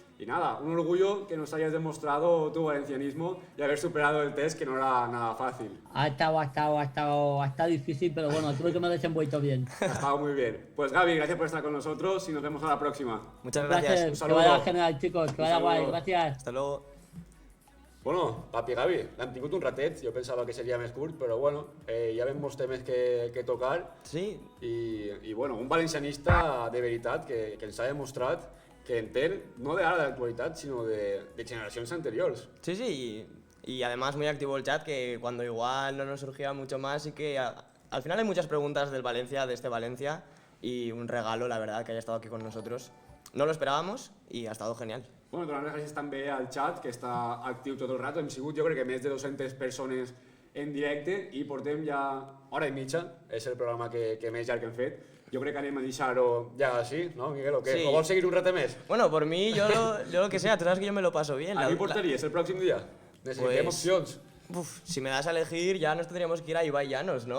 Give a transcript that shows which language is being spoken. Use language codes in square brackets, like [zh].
[es] Y nada, un orgullo que nos hayas demostrado tu valencianismo y haber superado el test, que no era nada fácil. Ha estado difícil, pero bueno, creo que me he desenvuelto bien. Ha estado muy bien. Pues Gaby, gracias por estar con nosotros y nos vemos a la próxima. Muchas gracias. Un saludo. Que vaya genial, chicos, que vaya guay, gracias. Hasta luego. [ca] Bueno, Papi Gavi, l'hem tingut un ratet, jo pensava que seria més curt, però bueno, ja vam molts temes que tocar. Sí. I bueno, un valencianista de veritat que ens ha demostrat que entén, no de ara de l'actualitat, sinó de generacions anteriors. [es] Sí, sí, y además muy activo el chat, que cuando igual no nos surgía mucho más, y que al final hay muchas preguntas del Valencia, de este Valencia, y un regalo, la verdad, que haya estado aquí con nosotros. No lo esperábamos y ha estado genial. [ca] Bueno, donar les gràcies també al chat, que està actiu tot el rato. Hem sigut, jo crec que més de 200 persones en directe i portem ja hora i mitja. És el programa que més llarg hem fet. Jo crec que anem a deixar-ho ja així, ¿no, Miguel? [es] ¿O qué? Sí. [ca] ¿O vols seguir un rato més? [es] Bueno, por mí, yo lo que sea, tú sabes que yo me lo paso bien. [ca] ¿A qui portaries el pròxim dia? Necessitem [es] Pues, [ca] opcions. [es] Si me das a elegir, ya nos tendríamos que ir a Ibai Llanos, ¿no?